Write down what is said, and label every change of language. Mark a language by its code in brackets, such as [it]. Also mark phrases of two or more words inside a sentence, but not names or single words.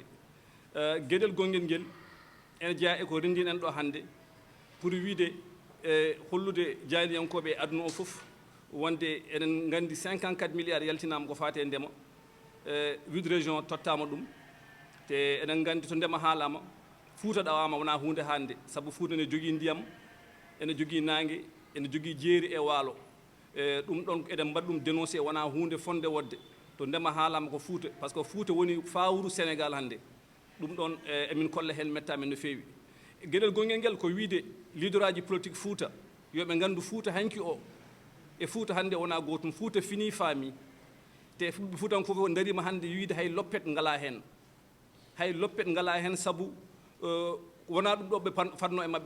[ff] Gueɗel gonngel ngel ene jeeya e ko renndinen ɗo hannde pour wiide hollude jaaliyankoɓe e aduna o fof wonde eɗen nganndi 54 milliards yaltinama ko faate ndema 8 région tottama ɗum te eɗen nganndi to ndema haalama Fouta ɗawama wona hunde hande, sabu Fouta ne jogii ndiyam ene jogii nangue ene jogii jeeri e waalo. Ɗum ɗon eɗen mbaɗi ɗum dénoncé wona hunde fonde wodde to ndema haalama ko Fouta, [fr] par ce que [ff] Fouta woni fawru Sénégal hannde. Ɗum ɗon emin kolla heen mettamen no feewi. Gueɗel gonngel ngel ko wiide leader aji politique Fouta yoɓe nganndu Fouta hanki o e Fouta hannde wona gootum. Fouta fini faami te Foutankoɓe o darima hannde wiide hay loppet ngala heen, sabu wona ɗum ɗo ɓe fatno e maɓɓe.